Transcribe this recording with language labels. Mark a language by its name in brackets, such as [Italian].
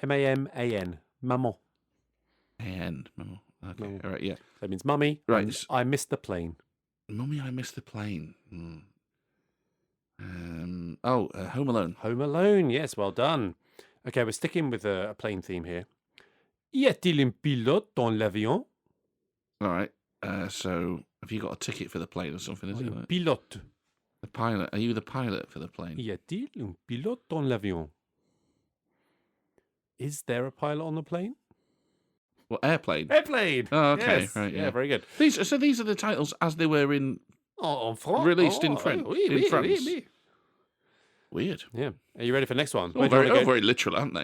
[French] M-A-M-A-N. Maman. A-N. Maman. Okay, Maman. [English] all right, yeah. That means mummy. Right. And I missed the plane. Mummy, I missed the plane. Home Alone. Home Alone. Yes, well done. Okay, we're sticking with a plane theme here. [French] Y a-t-il un pilote dans l'avion? [English] All right. So, have you got a ticket for the plane or something? Is it? [French] Un pilote. [English] The pilot. Are you the pilot for the plane? [French] Y a-t-il un pilote dans l'avion? [English] Is there a pilot on the plane? Well, airplane. Airplane. Oh, okay, Yes. right, yeah. Very good. These are the titles as they were in [French] En France. [English] released in French. In France. [French] Oui. [English] Weird. Yeah. Are you ready for the next one? All very literal, aren't they?